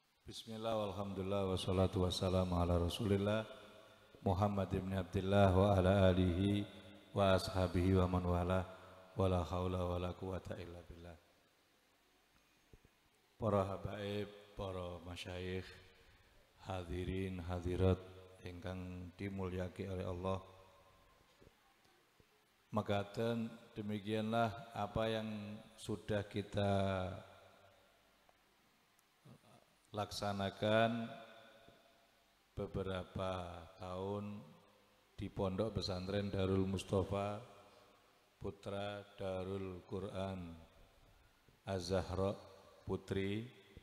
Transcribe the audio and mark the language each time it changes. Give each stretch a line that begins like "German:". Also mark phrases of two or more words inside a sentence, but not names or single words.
Arabic: بسم الله والحمد لله والصلاة والسلام على رسول الله محمد بن عبد الله وعلى آله وأصحابه ومن والاه ولا حول ولا قوة إلا بالله.
Javanese: Para habaib, para masyayikh, hadirin hadirat ingkang dimulyaki oleh Allah.
Indonesian: Makaten demikianlah apa yang sudah kita laksanakan beberapa tahun di Pondok Pesantren Darul Mustafa Putra Darul Quran Az-Zahra Putri.